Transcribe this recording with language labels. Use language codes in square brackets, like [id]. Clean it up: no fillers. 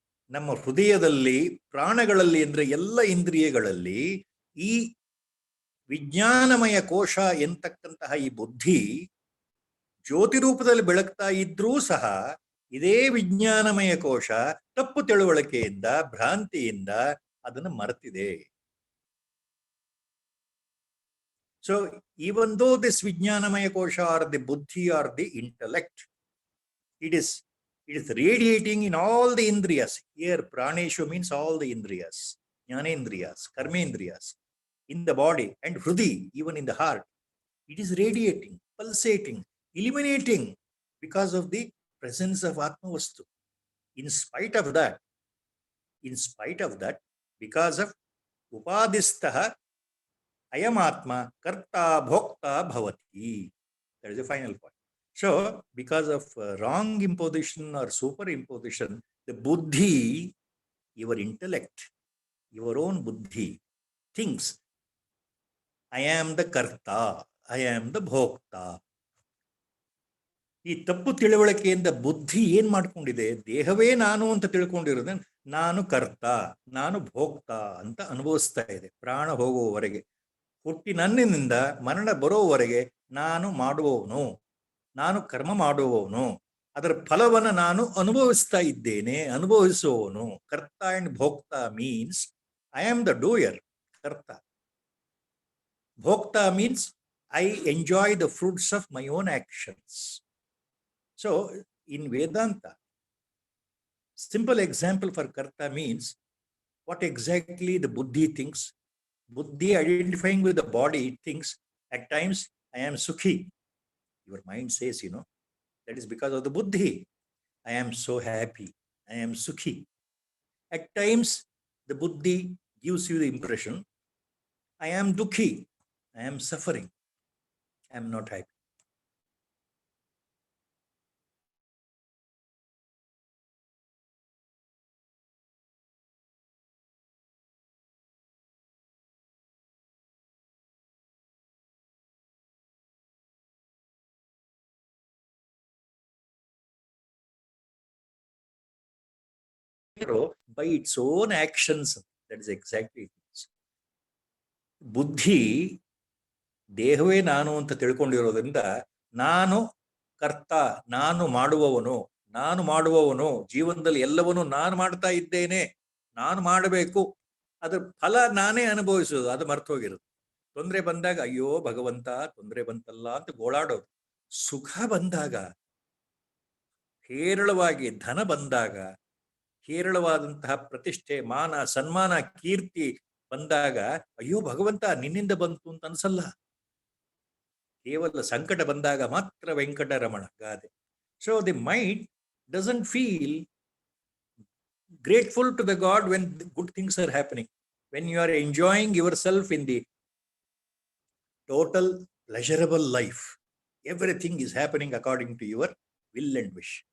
[kn] ನಮ್ಮ ಹೃದಯದಲ್ಲಿ, ಪ್ರಾಣಗಳಲ್ಲಿ ಅಂದರೆ ಎಲ್ಲ ಇಂದ್ರಿಯಗಳಲ್ಲಿ ಈ ವಿಜ್ಞಾನಮಯ ಕೋಶ ಎಂತಕ್ಕಂತಹ ಈ ಬುದ್ಧಿ ಜ್ಯೋತಿ ರೂಪದಲ್ಲಿ ಬೆಳಗ್ತಾ ಇದ್ರೂ ಸಹ ಇದೇ ವಿಜ್ಞಾನಮಯ ಕೋಶ ತಪ್ಪು ತಿಳುವಳಿಕೆಯಿಂದ, ಭ್ರಾಂತಿಯಿಂದ ಅದನ್ನು ಮರೆತಿದೆ. [en] So even though this Vijnanamaya Kosha or the Buddhi or the intellect, it is radiating in all the Indriyas. Here Praneshu means all the Indriyas, Jnanendriyas, Karmendriyas, in the body and Hrudi, even in the heart. It is radiating, pulsating, illuminating because of the presence of Atma Vastu. In spite of that, because of Upadistha, [sa] Ayamatma Karta Bhokta Bhavati. [en] That is the final point. So, because of wrong imposition or superimposition, the buddhi, your intellect, your own buddhi, thinks, I am the Karta, I am the Bhokta. [kn] ಈ ತಪ್ಪು ತಿಳುವಳಿಕೆಯಿಂದ ಬುದ್ಧಿ ಏನ್ ಮಾಡ್ಕೊಂಡಿದೆ? ದೇಹವೇ ನಾನು ಅಂತ ತಿಳ್ಕೊಂಡಿರೋದು, ನಾನು ಕರ್ತ, ನಾನು ಭೋಕ್ತ ಅಂತ ಅನುಭವಿಸ್ತಾ ಇದೆ ಪ್ರಾಣ ಹೋಗುವವರೆಗೆ. ಹುಟ್ಟಿನನ್ನಿನಿಂದ ಮರಣ ಬರೋವರೆಗೆ ನಾನು ಮಾಡುವವನು, ನಾನು ಕರ್ಮ ಮಾಡುವವನು, ಅದರ ಫಲವನ್ನು ನಾನು ಅನುಭವಿಸ್ತಾ ಇದ್ದೇನೆ, ಅನುಭವಿಸುವವನು. [en] Karta and bhokta means I am the doer, karta. Bhokta means I enjoy the fruits of my own actions. So in Vedanta, simple example for karta means what exactly the buddhi thinks. Buddhi identifying with the body thinks at times I am sukhi. Your mind says, that is because of the buddhi. I am so happy. I am sukhi. At times, the buddhi gives you the impression, I am dukhi. I am suffering. I am not happy. By its own actions, that is exactly it. [kn] ಬುದ್ಧಿ ದೇಹವೇ ನಾನು ಅಂತ ತಿಳ್ಕೊಂಡಿರೋದ್ರಿಂದ ನಾನು ಕರ್ತ, ನಾನು ಮಾಡುವವನು, ಜೀವನದಲ್ಲಿ ಎಲ್ಲವನ್ನೂ ನಾನು ಮಾಡ್ತಾ ಇದ್ದೇನೆ, ನಾನು ಮಾಡಬೇಕು, ಅದ್ರ ಫಲ ನಾನೇ ಅನುಭವಿಸೋದು, ಅದು ಮರ್ತೋಗಿರೋದು. ತೊಂದರೆ ಬಂದಾಗ ಅಯ್ಯೋ ಭಗವಂತ ತೊಂದರೆ ಬಂತಲ್ಲ ಅಂತ ಗೋಳಾಡೋದು. ಸುಖ ಬಂದಾಗ, ಹೇರಳವಾಗಿ ಧನ ಬಂದಾಗ, ಹೇರಳವಾದಂತಹ ಪ್ರತಿಷ್ಠೆ, ಮಾನ, ಸನ್ಮಾನ, ಕೀರ್ತಿ ಬಂದಾಗ ಅಯ್ಯೋ ಭಗವಂತ ನಿನ್ನಿಂದ ಬಂತು ಅಂತ ಅನ್ಸಲ್ಲ. ಕೇವಲ ಸಂಕಟ ಬಂದಾಗ ಮಾತ್ರ ವೆಂಕಟರಮಣ ಗಾದೆ. [en] So the mind doesn't feel grateful to the God when good things are happening. When you are enjoying yourself in the total pleasurable life, everything is happening according to your will and wish.